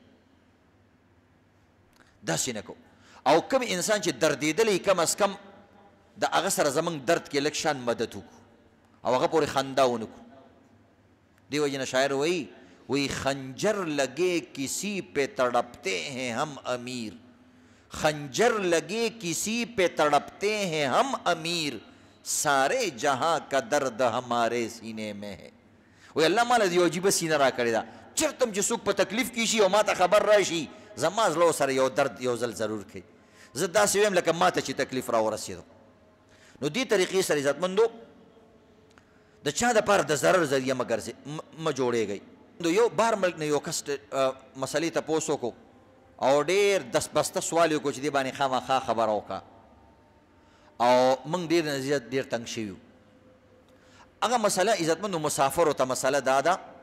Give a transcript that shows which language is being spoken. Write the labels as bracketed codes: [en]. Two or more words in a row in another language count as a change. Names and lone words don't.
[ps] داسې نه کو او کوم انسان چې دردېدلی کم از کم د هغه سره زمونږ درد کې لږ شان مدد وکړو او هغه پورې خندا ونه کړو دې وجې نه شاعر وایي [ur] خنجر لگے کسی پہ تڑپتے ہیں ہم امیر خنجر لگے کسی پہ تڑپتے ہیں ہم امیر سارے جہاں کا درد ہمارے سینے میں ہے [ps] وایي الله ماله د یو عجیبه سینه را کړې ده چېرته هم چې څوک په تکلیف کې شي او ما ته خبر راشي زما زړه سره یو درد یو ځل ضرور کوي زه داسې ویم لکه ما ته چې تکلیف را ورسېدو نو دې طریقې سره عزتمندو د چا دپاره د ضرر ذریعه مه جوړېږئ یو بار ملک نه یو کس مسلې تپوس وکړو او ډېر دسبسته سوال یې وکړو چې دې باندې خامخا خبره وکړه او موږ ډېر نه زیات ډېر تنګ شوي هغه مسله عزتمندو مسافرو ته مسله دا ده